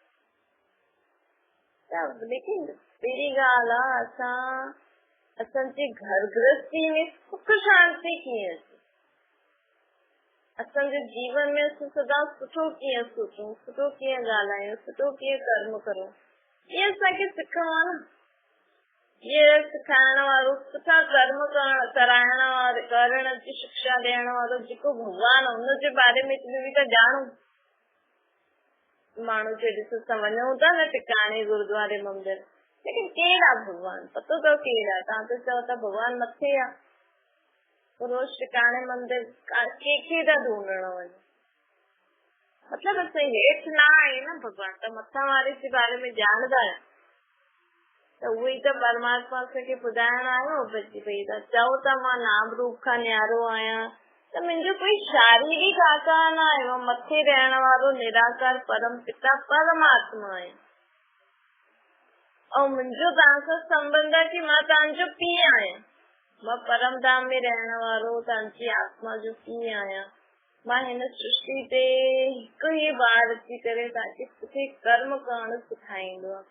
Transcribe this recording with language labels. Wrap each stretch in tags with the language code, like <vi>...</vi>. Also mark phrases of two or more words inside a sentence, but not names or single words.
<sd>लेकिन पहिरीं ॻाल्हि आहे असांजे घर गृहस्थी में सुख शांति कीअं अचे, असांजे जीवन में सदा सुठो कीअं सोचूं, सुठो कीअं ॻाल्हायूं, सुठो कीअं कर्म करूं, इहे असांखे सिखणो आहे न। इहे सिखाइण वारो, सुठा कर्म करण जी शिक्षा ॾियण वारो जेको भॻवान आहे हुनजे बारे में बि त ॼाणूं। माण्हू खे ॾिसो असां वञूं था न टिकाणे, गुरुद्वारे, मंदिर, लेकिन कहिड़ा भॻवान पतो अथव कहिड़ा? तव्हां त चओ था भॻवान मथे आहे, रोज़ टिकाणे मंदिर कंहिंखे था ढूंढण वञे, मतिलबु असां हेठि न आहे न भॻवान, त मथां वारे जे बारे में ॼाणंदा आहियूं, त उहो ई त परमात्मा असांखे ॿुधाइण आयो भई त चओ था मां नाम रूप खां न्यारो आहियां, त मुंहिंजो कोई शारीरिक आकार न आहे, मां मथे रहण वारो निराकार परम पिता परमात्मा आहियां, ऐं मुंहिंजो तव्हां सां संबंध आहे कि मां तव्हांजो पीउ आहियां, मां परम धाम में रहण वारो तव्हांजी आत्मा जो पीउ आहियां। मां हिन सृष्टि ते हिकु ई बार अची करे तव्हांखे सुठे कर्म करण सेखारींदो आहे।</sd>